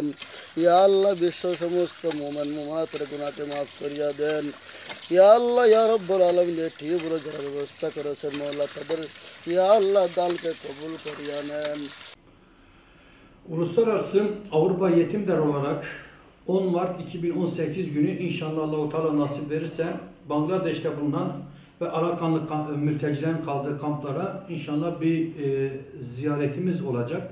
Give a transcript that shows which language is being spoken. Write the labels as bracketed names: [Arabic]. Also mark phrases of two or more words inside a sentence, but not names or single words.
[Arabic] يا الله [Bangla] বিশ্ব সমস্ত মুমিন মুমিনাতের গুনাহকে মাফ করিয়া দেন। [Arabic] يا الله يا رب العالمين [Bangla] ঠিক বলে যারা ব্যবস্থা করেছেন মওলা তাদের [Arabic] يا الله [Bangla] দানকে কবুল করিয়া নেন। [Turkish] Uluslararası Avrupa Yetimler olarak 10 Mart 2018 günü inşallah Allah-u Teala nasip verirse Bangladeş'te bulunan ve Arakanlı mültecilerin kaldığı kamplara inşallah bir ziyaretimiz olacak.